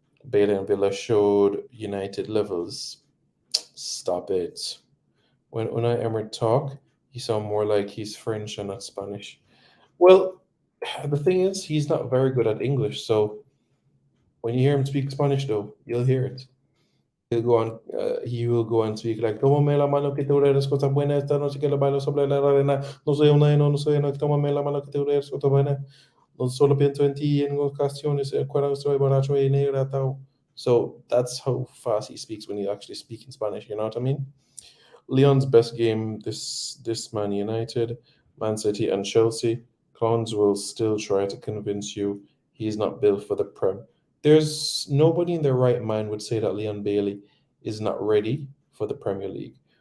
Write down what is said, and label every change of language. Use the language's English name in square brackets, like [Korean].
[English] Bailey and Villa showed United levels. Stop it. When Unai Emery talk, he sound more like he's French and not Spanish. Well, the thing is, he's not very good at English, so when you hear him speak Spanish, though, you'll hear it. He will go and speak like, [Spanish] tómame la mano que tú eres cosa buena, esta noche que le bailo sobre la arena, no soy una y no soy una, tómame la mano que tú eres cosa buena, no solo pienso en ti en ocasiones, cuando estoy borracho y negro. [English] So that's how fast he speaks when he actually speaks in Spanish, you know what I mean? Leon's best game this Man United, Man City and Chelsea. Clowns will still try to convince you he's not built for the Prem. There's nobody in their right mind would say that Leon Bailey is not ready for the Premier League.